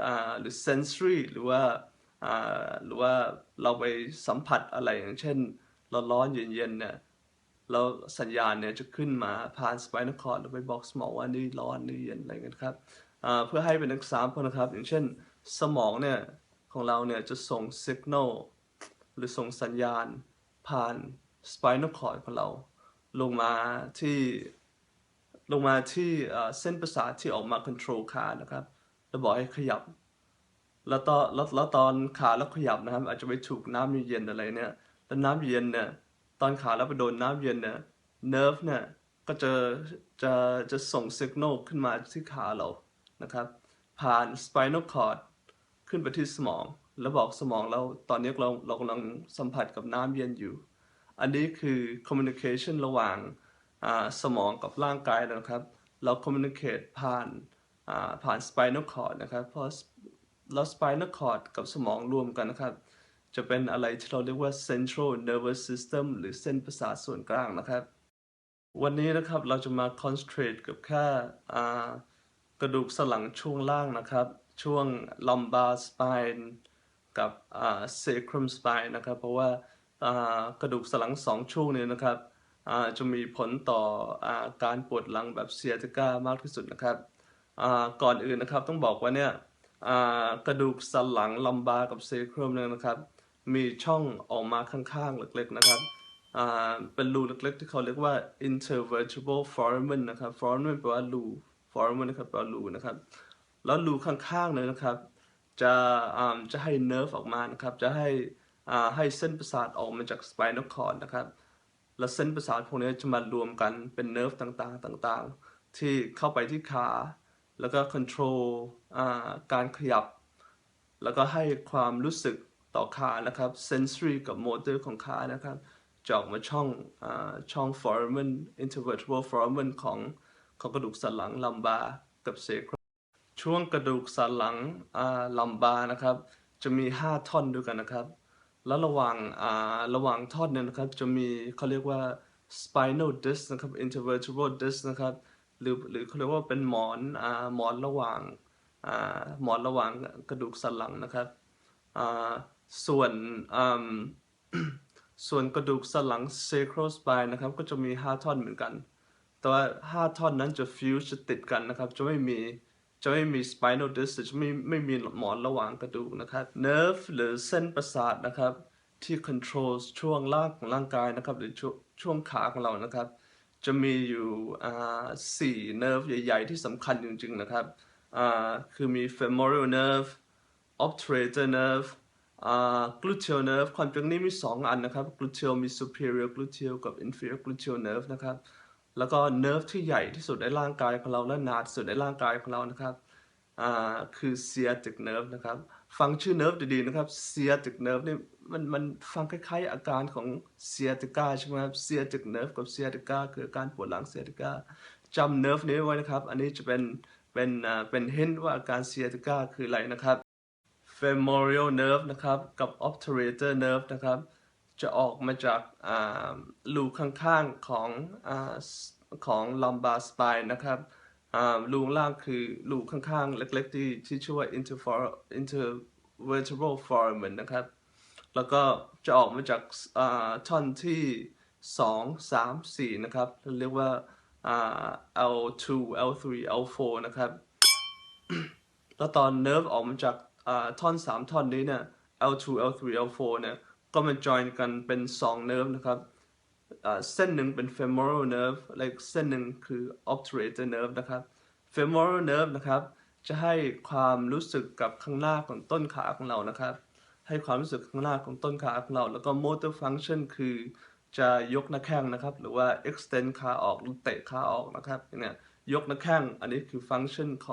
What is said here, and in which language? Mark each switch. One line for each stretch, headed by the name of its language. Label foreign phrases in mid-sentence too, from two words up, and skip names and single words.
Thai: sensory หรือว่าเราไปสัมผัสอะไรอย่างเช่นร้อนๆเย็นๆเนี่ยแล้วสัญญาณเนี่ยจะขึ้นมาผ่าน
English: spinal cord
Thai: แล้วไปบอกสมองว่านี่ร้ อนนี่เย็นอะไรเงี้ยครับเพื่อให้เป็น example นะครับอย่างเช่นสมองเนี่ยของเราเนี่ยจะส่ง signal ห รือส่งสัญญาณผ่าน
English: spinal cord
Thai: ของเราลงมาที่ ลงมาที่เส้นประสาทที่ออกมา control ขานะครับแล้วบอกให้ขยับแล้วตอนขาแล้วขยับนะครับอาจจะไปถูกน้ำเย็นๆอะไรเนี่ยแล้วน้ำเย็นเนี่ยตอนขาแล้วไปโดนน้ำเย็นเนี่ย nerve เนี่ยก็จะจะส่ง signal ขึ้นมาที่ขาเรานะครับผ่าน
English: spinal cord
Thai: ขึ้นไปที่สมอง แล้วบอกสมองเราตอนนี้เรากำลังสัมผัสกับน้ำเย็นอยู่อันนี้คือ communication ระหว่างสมองกับร่างกายนะครับเรา communicate ผ่าน
English: spinal cord
Thai: นะครับเพราะแล้ว
English: spinal cord
Thai: กับสมองรวมกันนะครับจะเป็นอะไรที่เราเรียกว่า
English: central nervous system
Thai: หรือเส้นประสาทส่วนกลางนะครับวันนี้นะครับเราจะมา concentrate กับแค่ กระดูกสันหลังช่วงล่างนะครับช่วง
English: lumbar spine
Thai: กับ
English: sacrum spine
Thai: นะครับเพราะว่ากระดูกสันหลังสองช่วงนี้นะครับจะมีผลต่อการปวดหลังแบบ sciatica มากที่สุดนะครับก่อนอื่นนะครับต้องบอกว่าเนี่ยก ระดูกสันหลัง lumbar กับ sacrum เนี่ยนะครับมีช่องออกมาข้างๆเล็กๆนะครับเป็นรูเล็กๆที่เขาเรียกว่า
English: intervertebral foramen
Thai: นะครับ foramen แปลว่ารู foramen นะครับแปลว่ารูนะครับแล้วรูข้างๆเลย นะครับจะให้ nerve ออกมานะครับจะให้เส้นประสาทออกมาจาก
English: spinal cord
Thai: นะครับแล้วเส้นประสาทพวกนี้จะมารวมกันเป็น nerve ต่างๆที่เข้าไปที่ขาแล้วก็ control การขยับแล้วก็ให้ความรู้สึกต่ อขานะครับ sensory กับ motor ของขานะครับจะออกมาช่อง
English: foramen intervertebral foramen
Thai: ของกระดูกสันหลัง lumbar กับ sacrum ช่วงกระดูกสันหลังlumbar นะครับจะมี5ท่อนด้วยกันนะครับแล้วระหว่างท่อนเนี่ยนะครับจะมีเขาเรียกว่า
English: spinal disc
Thai: นะครับ
English: intervertebral disc
Thai: นะครับหรือเขาเรียกว่าเป็นหมอน ระหว่างกระดูกสันหลังนะครับอ่าส่วนอ่า ส่วนกระดูกสันหลัง
English: sacral spine
Thai: นะครับก็จะมี5ท่ อนเหมือนกันแต่ว่า5ท่อนนั้นจะฟิวจะติดกันนะครับจะไม่มี
English: spinal disc
Thai: จะไม่มีหมอนระหว่างกระดูกนะครับ nerve หรือเส้นประสาทนะครับที่ control ช่วงล่างของร่างกายนะครับหรือช่วงขาของเรานะครับจะมีอยู่สี่ nerve ใหญ่ๆที่สำคัญจริงๆนะครับคือมี
English: femoral nerve obturator nerve gluteal nerve
Thai: ความจริงนี่มี2อันนะครับ gluteal มี
English: superior gluteal
Thai: กับ
English: inferior gluteal nerve
Thai: นะครับแล้วก็ nerve ที่ใหญ่ที่สุดในร่างกายของเราและหนาที่สุดในร่างกายของเรานะครับคือ
English: sciatic nerve
Thai: นะครับฟังชื่อ nerve ดีๆนะครับ
English: sciatic nerve
Thai: นี่มันฟังคล้ายๆอาการของ sciatica ใช่ไหมครับ
English: sciatic nerve
Thai: กับ sciatica คืออาการปวดหลัง sciatica จำ nerve นี้ไว้นะครับอันนี้จะเป็น hint ว่าอาการ sciatica คืออะไรนะครับ
English: femoral nerve
Thai: นะครับกับ
English: obturator nerve
Thai: นะครับจะออกมาจากรูข้างๆของ
English: lumbar spine
Thai: นะครับรูข้างล่างคือรูข้างๆเล็กๆที่ชื่อว่า
English: intervertebral foramen
Thai: นะครับแล้วก็จะออกมาจากท่อนที่2 3 4นะครับเรียกว่าL2 L3 L4 นะครับ แล้วตอน nerve ออกมาจาก ท่อน3ท่อนนี้เนี่ย L2 L3 L4 เนี่ยก็มา join กันเป็น2 nerve นะครับเส้นหนึ่งเป็น
English: femoral nerve
Thai: และอีกเส้นหนึ่งคือ
English: obturator nerve
Thai: นะครับ
English: femoral nerve
Thai: นะครับจะให้ความรู้สึกกับข้างหน้าของต้นขาของเรานะครับให้ความรู้สึกข้างหน้าของต้นขาของเราแล้วก็
English: motor function
Thai: คือจะยกหน้าแข้งนะครับหรือว่า extend ขาออกหรือเตะขาออกนะครับเนี่ยยกหน้าแข้งอันนี้คือ function